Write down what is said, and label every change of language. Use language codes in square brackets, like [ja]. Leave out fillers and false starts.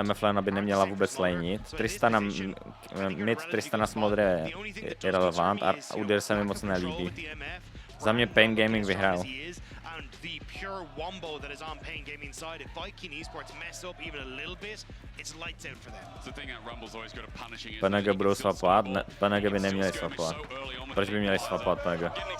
[cs] MF Leona by neměla vůbec laneit. Tristana, mid Tristana Smolder je irrelevant a Udyr se mi moc nelíbí. Za mě Pain Gaming vyhrál. [en] The pure wombo that is on Pain Gaming side, if Viking Esports mess up even a little bit, it's lights out for them. The thing at Rumble's always got a punishing. [cs] PNG budou swapovat? Ne, PNG by neměli swapovat. Proč by měli swapovat PNG?